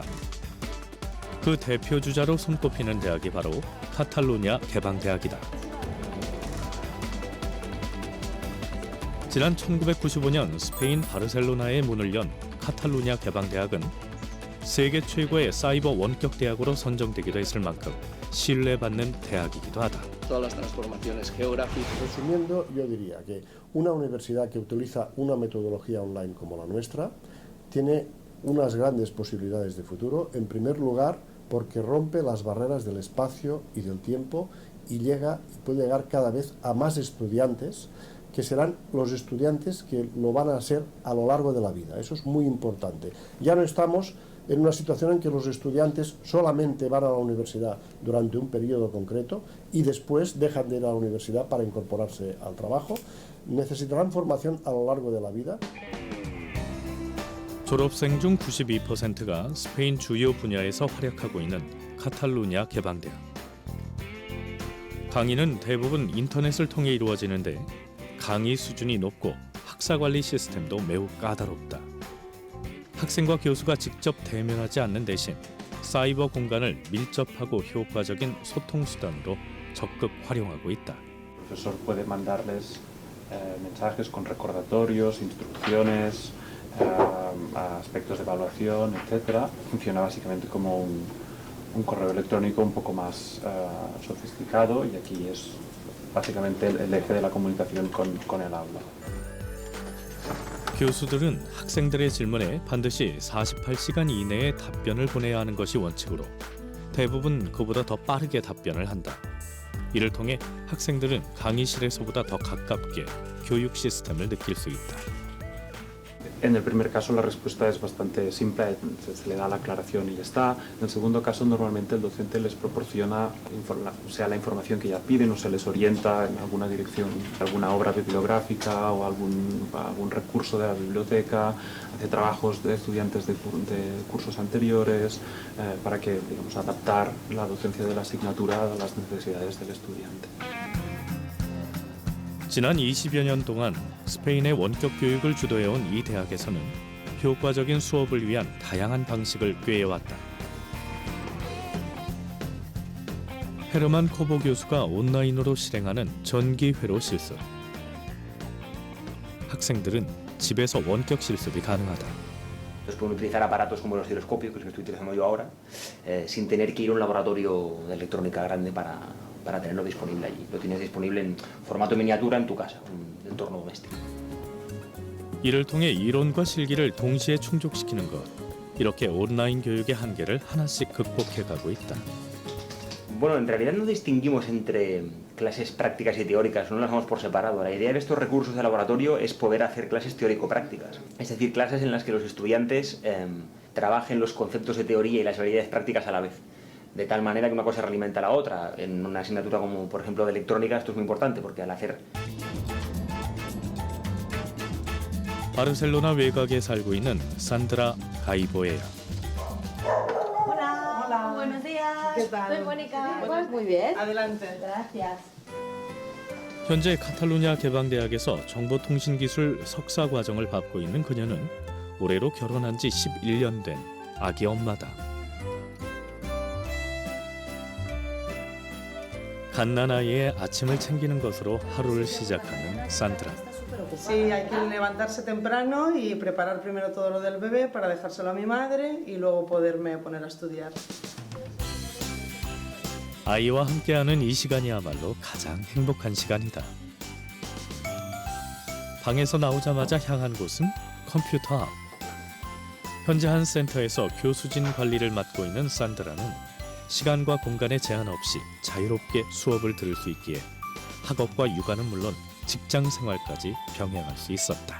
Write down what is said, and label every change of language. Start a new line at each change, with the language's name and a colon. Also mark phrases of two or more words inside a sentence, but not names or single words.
Korean: 그 대표 주자로 손꼽히는 대학이 바로 카탈루냐 개방대학이다. 지난 1995년 스페인 바르셀로나에 문을 연 카탈루냐 개방대학은 세계 최고의 사이버 원격 대학으로 선정되기도 했을 만큼 신뢰받는 대학이기도 하다.
Spanish: Resumiendo, yo diría que una universidad que utiliza una metodología online como la nuestra tiene unas grandes posibilidades de futuro, en primer lugar porque rompe las barreras del espacio y del tiempo y puede llegar cada vez a más estudiantes, que serán los estudiantes que lo van a ser a lo largo de la vida. Eso es muy importante. Ya no estamos en una situación en que los estudiantes solamente van a la universidad durante un periodo concreto y después dejan de ir a la universidad para incorporarse al trabajo. Necesitarán formación a lo largo de la vida.
Korean: 졸업생 중 92%가 스페인 주요 분야에서 활약하고 있는 카탈루냐 개방대학. 강의는 대부분 인터넷을 통해 이루어지는데 강의 수준이 높고 학사관리 시스템도 매우 까다롭다. 학생과 교수가 직접 대면하지 않는 대신 사이버 공간을 밀접하고 효과적인 소통 수단으로 적극 활용하고 있다.
Spanish: El profesor puede mandarles mensajes con recordatorios, instrucciones, aspectos de evaluación, etc. Funciona básicamente como un correo electrónico un poco más sofisticado y aquí es básicamente el eje de la comunicación con el aula.
Korean: 교수들은 학생들의 질문에 반드시 48시간 이내에 답변을 보내야 하는 것이 원칙으로 대부분 그보다 더 빠르게 답변을 한다. 이를 통해 학생들은 강의실에서보다 더 가깝게 교육 시스템을 느낄 수 있다.
Spanish: En el primer caso la respuesta es bastante simple, se le da la aclaración y ya está. En el segundo caso normalmente el docente les proporciona la información que ya piden o se les orienta en alguna dirección, alguna obra bibliográfica o algún recurso de la biblioteca, hace trabajos de estudiantes de cursos anteriores para que, digamos, adaptar la docencia de la asignatura a las necesidades del estudiante.
Korean: 지난 20여 년 동안 스페인의 원격 교육을 주도해온 이 대학에서는 효과적인 수업을 위한 다양한 방식을 꾀해왔다. 헤르만 코보 교수가 온라인으로 실행하는 전기회로 실습. 학생들은 집에서 원격 실습이 가능하다.
Spanish: Entonces pueden utilizar aparatos como el osciloscopio, que es el que estoy utilizando yo ahora, sin tener que ir a un laboratorio de electrónica grande para tenerlo disponible allí. Lo tienes disponible en formato miniatura en tu casa, un entorno doméstico.
Korean: 이를 통해 이론과 실기를 동시에 충족시키는 것. 이렇게 온라인 교육의 한계를 하나씩 극복해가고 있다.
Spanish: Bueno, en realidad no distinguimos entre clases prácticas y teóricas, no las damos por separado. La idea de estos recursos de laboratorio es poder hacer clases teórico-prácticas, es decir, clases en las que los estudiantes trabajen los conceptos de teoría y las habilidades prácticas a la vez. De tal manera que una cosa realimenta a la otra. En una asignatura como, por ejemplo, de electrónica, esto es muy importante porque al hacer...
Korean: 바르셀로나 외곽에 살고 있는 산드라 가이보에야.
Spanish: Hola, buenos días. ¿Qué tal? Soy Mónica. Muy bien. Adelante. Gracias.
Korean: 현재 카탈루냐 개방대학에서 정보통신기술 석사 과정을 밟고 있는 그녀는 올해로 결혼한 지 11년 된 아기 엄마다. 갓난아이의 아침을 챙기는 것으로 하루를 시작하는 산드라.
Spanish: Sí, hay que levantarse temprano y preparar primero todo lo del bebé para dejárselo a mi madre y luego poderme poner a estudiar.
Korean: 아이와 함께하는 이 시간이야말로 가장 행복한 시간이다. 방에서 나오자마자 향한 곳은 컴퓨터 앞. 현재 한 센터에서 교수진 관리를 맡고 있는 산드라는 시간과 공간에 제한 없이 자유롭게 수업을 들을 수 있기에 학업과 육아는 물론 직장 생활까지 병행할 수 있었다.